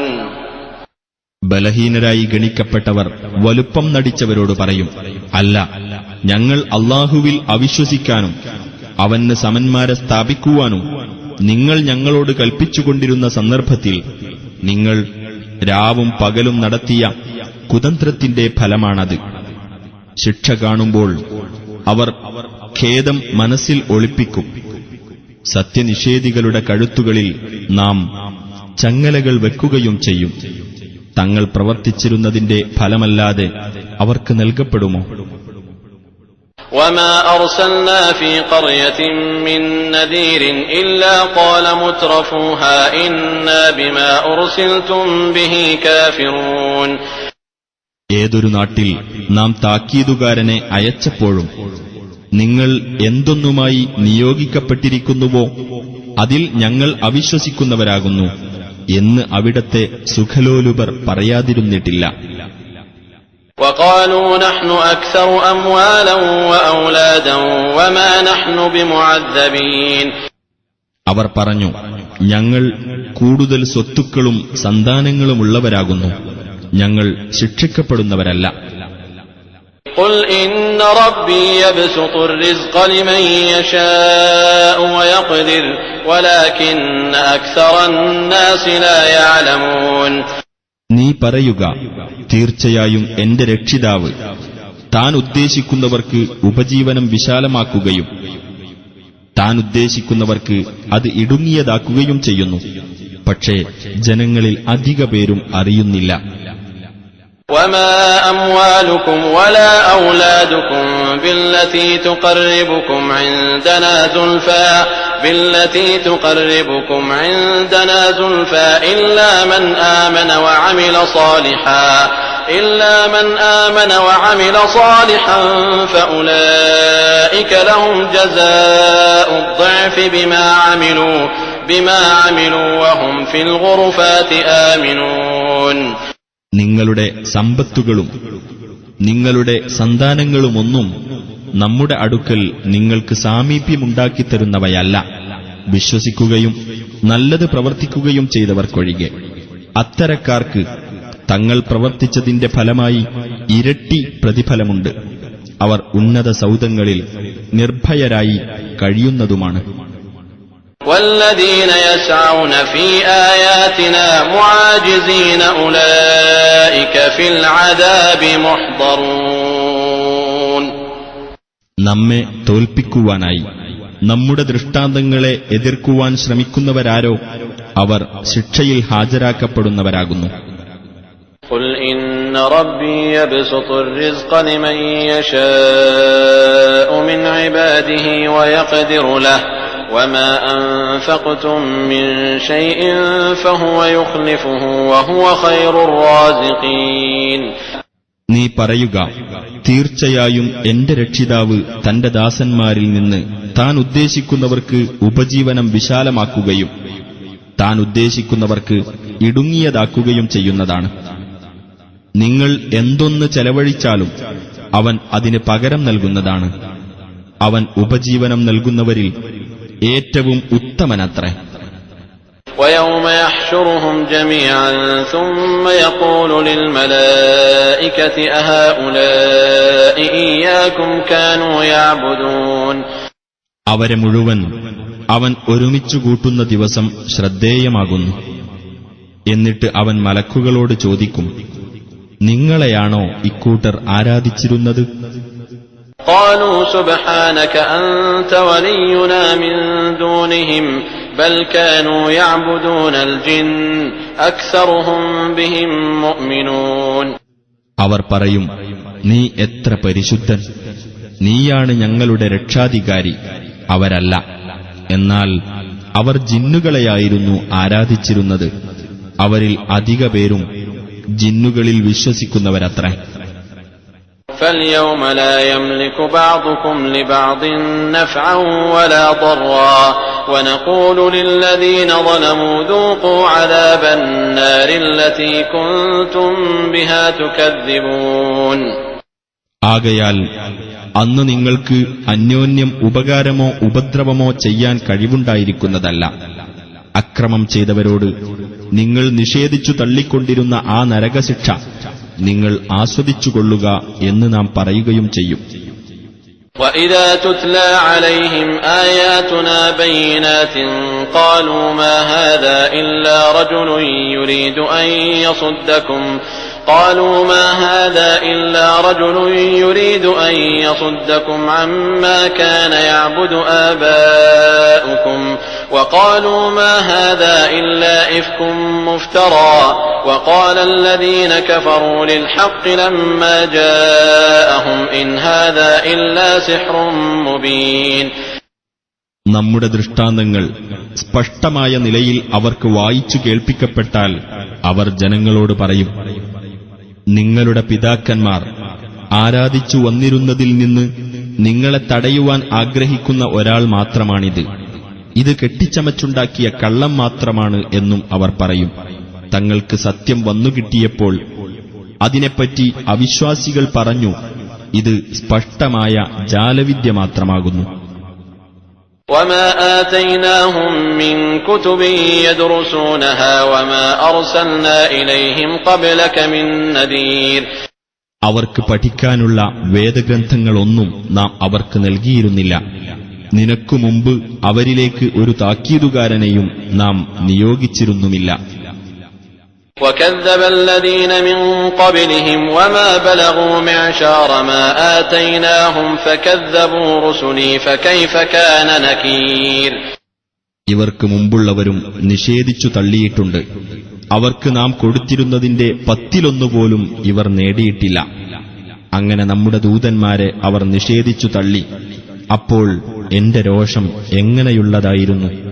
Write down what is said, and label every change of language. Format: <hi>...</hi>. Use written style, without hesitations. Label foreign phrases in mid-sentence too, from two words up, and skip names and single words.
<ml>ബലഹീനരായി ഗണിക്കപ്പെട്ടവർ വലുപ്പം നടിച്ചവരോട് പറയും, അല്ല, ഞങ്ങൾ അല്ലാഹുവിൽ അവിശ്വസിക്കാനും അവന് സമന്മാരെ സ്ഥാപിക്കുവാനും നിങ്ങൾ ഞങ്ങളോട് കൽപ്പിച്ചുകൊണ്ടിരുന്ന സന്ദർഭത്തിൽ നിങ്ങൾ രാവും പകലും നടത്തിയ കുതന്ത്രത്തിന്റെ ഫലമാണത്. ശിക്ഷ കാണുമ്പോൾ അവർ ഖേദം മനസ്സിൽ ഒളിപ്പിക്കും. സത്യനിഷേധികളുടെ കഴുത്തുകളിൽ നാം ചങ്ങലകൾ വെക്കുകയും ചെയ്യും. തങ്ങൾ പ്രവർത്തിച്ചിരുന്നതിന്റെ ഫലമല്ലാതെ അവർക്ക് നൽകപ്പെടുമോ?</ml> <ar>وما أرسلنا في قرية من نذير إلا قال مترفوها إنا بما أرسلتم به كافرون.</ar> <ml>ഏതൊരു നാട്ടിൽ നാം താക്കീതുകാരനെ അയച്ചപ്പോഴും നിങ്ങൾ എന്തൊന്നുമായി നിയോഗിക്കപ്പെട്ടിരിക്കുന്നുവോ അതിൽ ഞങ്ങൾ അവിശ്വസിക്കുന്നവരാകുന്നു എന്ന് അവിടത്തെ സുഖലോലുപർ പറയാതിരുന്നിട്ടില്ല.</ml> <ar>وقالوا نحن أكثر أموالا وأولادا وما نحن بمعذبين.</ar> <ml>അവർ പറഞ്ഞു, ഞങ്ങൾ കൂടുതൽ സ്വത്തുക്കളും സന്താനങ്ങളുമുള്ളവരാകുന്നു, ഞങ്ങൾ ശിക്ഷിക്കപ്പെടുന്നവരല്ല.</ml> <ar>قل إن ربي يبسط الرزق لمن يشاء ويقدر ولكن أكثر الناس لا يعلمون.</ar> <ml>നീ പറയുക, തീർച്ചയായും എന്റെ രക്ഷിതാവ് താൻ ഉദ്ദേശിക്കുന്നവർക്ക് ഉപജീവനം വിശാലമാക്കുകയും താൻ ഉദ്ദേശിക്കുന്നവർക്ക് അത് ഇടുങ്ങിയതാക്കുകയും ചെയ്യുന്നു. പക്ഷേ ജനങ്ങളിൽ അധിക പേരും അറിയുന്നില്ല.</ml> <ar>وما أموالكم ولا أولادكم بالتي تقربكم عندنا زلفى إلا من آمن وعمل صالحا فأولئك لهم جزاء الضعف بما عملوا وهم في الغرفات آمنون.</ar> <ml>നിങ്ങളുടെ സമ്പത്തുകളും നിങ്ങളുടെ സന്താനങ്ങളുമൊന്നും നമ്മുടെ അടുക്കൽ നിങ്ങൾക്ക് സാമീപ്യമുണ്ടാക്കിത്തരുന്നവയല്ല, വിശ്വസിക്കുകയും നല്ലത് പ്രവർത്തിക്കുകയും ചെയ്തവർക്കൊഴികെ. അത്തരക്കാർക്ക് തങ്ങൾ പ്രവർത്തിച്ചതിന്റെ ഫലമായി ഇരട്ടി പ്രതിഫലമുണ്ട്. അവർ ഉന്നത സൗധങ്ങളിൽ നിർഭയരായി കഴിയുന്നതുമാണ്.</ml> <ar>والذين يسعون في آياتنا معاجزين أولئك في العذاب محضرون.</ar> <ml>നമ്മെ തോൽപ്പിക്കുവാനായി നമ്മുടെ ദൃഷ്ടാന്തങ്ങളെ എതിർക്കുവാൻ ശ്രമിക്കുന്നവരാരോ അവർ ശിക്ഷയിൽ ഹാജരാക്കപ്പെടുന്നവരാകുന്നു.</ml> <ar>قل إن ربي يبسط الرزق لمن يشاء من عباده ويقدر له وما أنفقتم من شيء فهو يخلفه وهو خير الرازقين.</ar> <ml>നീ പറയുക, തീർച്ചയായും എന്റെ രക്ഷിതാവ് തന്റെ ദാസന്മാരിൽ നിന്ന് താൻ ഉദ്ദേശിക്കുന്നവർക്ക് ഉപജീവനം വിശാലമാക്കുകയും താൻ ഉദ്ദേശിക്കുന്നവർക്ക് ഇടുങ്ങിയതാക്കുകയും ചെയ്യുന്നതാണ്. നിങ്ങൾ എന്തൊന്ന് ചെലവഴിച്ചാലും അവൻ അതിന് പകരം നൽകുന്നതാണ്. അവൻ ഉപജീവനം നൽകുന്നവരിൽ ഏറ്റവും ഉത്തമനത്രേ.</ml> <ar>ويوم يحشرهم جميعا ثم يقول للملائكة أهؤلاء إياكم كانوا يعبدون.</ar> <ml>അവരെ മുഴുവൻ അവൻ ഒരുമിച്ചുകൂട്ടുന്ന ദിവസം ശ്രദ്ധേയമാകുന്നു. എന്നിട്ട് അവൻ മലക്കുകളോട് ചോദിക്കും, നിങ്ങളെയാണോ ഇക്കൂട്ടർ ആരാധിച്ചിരുന്നത്?</ml> <ar>قالوا سبحانك أنت ولينا من دونهم بل كانوا يعبدون الجن أكثرهم بهم مؤمنون.</ar> <ml>അവർ പറയും, നീ എത്ര പരിശുദ്ധൻ, നീയാണ് ഞങ്ങളുടെ രക്ഷാധികാരി, അവരല്ല. എന്നാൽ അവർ ജിന്നുകളെയായിരുന്നു ആരാധിച്ചിരുന്നത്, അവരിൽ അധിക പേരും ജിന്നുകളിൽ വിശ്വസിക്കുന്നവരത്രേ.</ml> <ar>فاليوم لا يملك بعضكم لبعض نفعا ولا ضرا ونقول للذين ظلموا ذوقوا عذاب النار التي كنتم بها تكذبون.</ar> <ml>ആകയാൽ അന്ന് നിങ്ങൾക്ക് അന്യോന്യം ഉപകാരമോ ഉപദ്രവമോ ചെയ്യാൻ കഴിവുണ്ടായിരിക്കുന്നതല്ല. അക്രമം ചെയ്തവരോട് നിങ്ങൾ നിഷേധിച്ചു തള്ളിക്കൊണ്ടിരുന്ന ആ നരകശിക്ഷ നിങ്ങൾ ആസ്വദിച്ചുകൊള്ളുക എന്ന് നാം പറയുകയും ചെയ്യും.</ml> <ar>وَإِذَا تُتْلَى عَلَيْهِمْ آيَاتُنَا بَيِّنَاتٍ قَالُوا مَا هَذَا إِلَّا رَجُلٌ يُرِيدُ أَن يَصُدَّكُمْ عَمَّا كَانَ يَعْبُدُ آبَاؤُكُمْ وَقَالُوا مَا هَذَا إِلَّا إِفْكٌ مُفْتَرًى وَقَالَ الَّذِينَ كَفَرُوا لِلْحَقِّ لَمَّا جَاءَهُمْ إِنْ هَذَا إِلَّا سِحْرٌ مُبِينٌ.</ar> <ml>നമ്മുടെ ദൃഷ്ടാന്തങ്ങൾ സ്പഷ്ടമായ നിലയിൽ അവർക്ക് വായിച്ചു കേൾപ്പിക്കപ്പെട്ടാൽ അവർ ജനങ്ങളോട് പറയും, നിങ്ങളുടെ പിതാക്കന്മാർ ആരാധിച്ചു വന്നിരുന്നതിൽ നിന്ന് നിങ്ങളെ തടയുവാൻ ആഗ്രഹിക്കുന്ന ഒരാൾ മാത്രമാണിത്. ഇത് കെട്ടിച്ചമച്ചുണ്ടാക്കിയ കള്ളം മാത്രമാണ് എന്നും അവർ പറയും. തങ്ങൾക്ക് സത്യം വന്നുകിട്ടിയപ്പോൾ അതിനെപ്പറ്റി അവിശ്വാസികൾ പറഞ്ഞു, ഇത് സ്പഷ്ടമായ ജാലവിദ്യ മാത്രമാകുന്നു.</ml> <ar>وَمَا آتَيْنَاهُمْ مِنْ كُتُبٍ يَدْرُسُونَهَا وَمَا أَرْسَلْنَا إِلَيْهِمْ قَبْلَكَ مِنْ نَذِيرٍ.</ar> <ml>അവർക്ക് പഠിക്കാനുള്ള വേദഗ്രന്ഥങ്ങളൊന്നും നാം അവർക്ക് നൽകിയിരുന്നില്ല. നിനക്കു മുമ്പ് അവരിലേക്ക് ഒരു താക്കീതുകാരനെയും നാം നിയോഗിച്ചിരുന്നുമില്ല.</ml> <ar>وَكَذَّبَ الَّذِينَ مِنْ قَبْلِهِمْ وَمَا بَلَغُوا مِعْشَارَ مَا آتَيْنَاهُمْ فَكَذَّبُوا رُسُلِي فَكَيْفَ كَانَ نَكِيرِ.</ar> <ml>ഇവർക്ക് മുമ്പുള്ളവരും നിഷേധിച്ചു തള്ളിയിട്ടുണ്ട്. അവർക്ക് നാം കൊടുത്തിരുന്നതിന്റെ 10 പോലും ഇവർ നേടിയിട്ടില്ല. അങ്ങനെ നമ്മുടെ ദൂതന്മാരെ അവർ നിഷേധിച്ചു തള്ളി. അപ്പോൾ എന്റെ രോഷം എങ്ങനെയുള്ളതായിരുന്നു.</ml>